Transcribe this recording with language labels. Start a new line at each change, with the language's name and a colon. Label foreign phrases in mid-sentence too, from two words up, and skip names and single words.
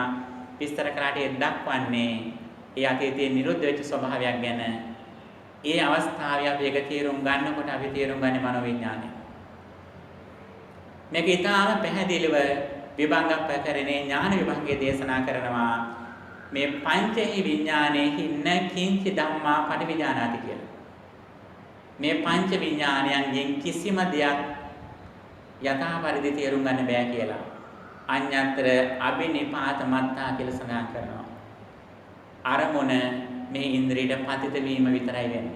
Sinhala: විස්තර කරාට ඒ දක්වන්නේ ඒ අතීතයේ නිරුද්ධ වෙච්ච ස්වභාවයක් ගැන. ඒ අවස්ථාවේ අපි ඒක තේරුම් ගන්නකොට අපි තේරුම් ගන්නේ මනෝ විඤ්ඤාණය. මේක ඊටාම පැහැදිලිව විභංග ප්‍රකරණේ ඥාන විභංගයේ දේශනා කරනවා මේ
Pali: පංචහි විඥානේහි න කිංචි ධම්මා පටිවිඥානාති
Sinhala: කියලා. මේ පංච විඥානයන්ගෙන් කිසිම දෙයක් යථා පරිදි තේරුම් ගන්න බෑ කියලා.
Pali: අඤ්ඤතර අබිනිපාත මත්තා
Sinhala: කියලා සඳහන් කරනවා. අරමුණ මේ ඉන්ද්‍රියට පතිත වීම විතරයි වෙන්නේ.